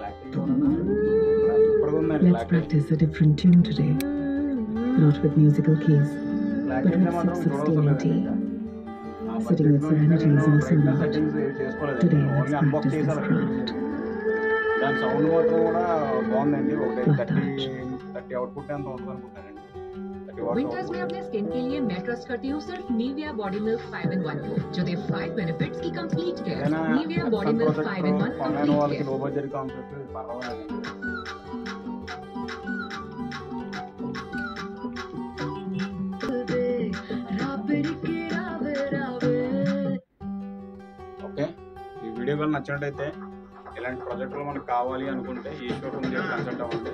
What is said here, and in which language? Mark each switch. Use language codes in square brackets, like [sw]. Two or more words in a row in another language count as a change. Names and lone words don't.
[en] Let's practice a different tune today. Not with musical keys, but with sips of steaming tea. Sitting with serenity is also not. Today let's practice this craft. [te] దాని సౌండ్ మాత్రం కూడా బాగుందండి. ఒకటి [en] Flat touch. [te] 30 అవుట్పుట్ ఎంత ఉంటుంది అనుకుంటానండి. [hi] विंटर्स में अपने स्किन के लिए मैं ट्रस्ट करती हूँ सिर्फ निविया बॉडी मिल्क 5-in-1 को, जो दे 5 बेनिफिट्स की [en] complete care. Nivea Body Milk 5-in-1 complete care. low budget concept [te] పర్వాలేదు. ఓకే, ఈ వీడియో కానీ నచ్చినట్టయితే ఇలాంటి ప్రాజెక్టులు మనకు కావాలి అనుకుంటే ఈశ్వర్ కన్సల్ట్ అవ్వండి.